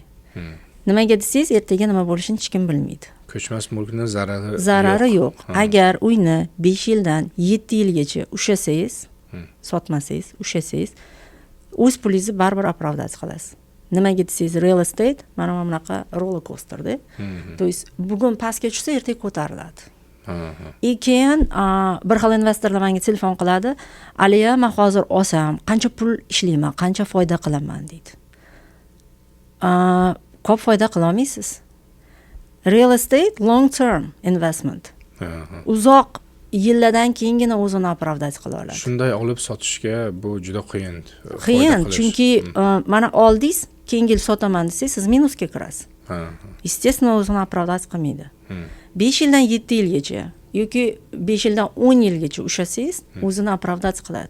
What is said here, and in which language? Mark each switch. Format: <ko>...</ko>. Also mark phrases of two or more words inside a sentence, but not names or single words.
<uz>Nimaga desangiz, ertaga nima bo'lishini hech kim bilmaydi. Ko'chmas mulkning zarari yo'q. Agar uyni 5 yildan 7 yilgacha ushlasangiz, sotmasangiz, ushlasangiz, o'z pulingizni baribir оправдать qilasiz. Nimaga desangiz,</uz> <en>real estate</en> <uz>mana bunaqa</uz> <en>roller coaster-</en> <uz>da.</uz> <ru>То есть</ru> <uz>bugun pastga tushsa, ertaga ko'tariladi. Keyin bir xil investorlar menga telefon qiladi. "Aliya, men hozir olsam, qancha pul ishlayman, qancha foyda qilaman?" deydi. Ko'p foyda qila olmaysiz.</uz> <en>Real estate long term investment.</en> <uz>Uzoq yillardan keyingina o'zini оправдать qila oladi. Shunday olib sotishga bu juda qiyin. Qiyin, chunki mana oldingiz, keyingi yil sotaman desangiz, siz minusga kirasiz. Естественно, o'zini оправдать qilmaydi. 5 yildan 7 yilgacha yoki 5 yildan 10 yilgacha ushlasangiz, o'zini оправдать qiladi.</uz>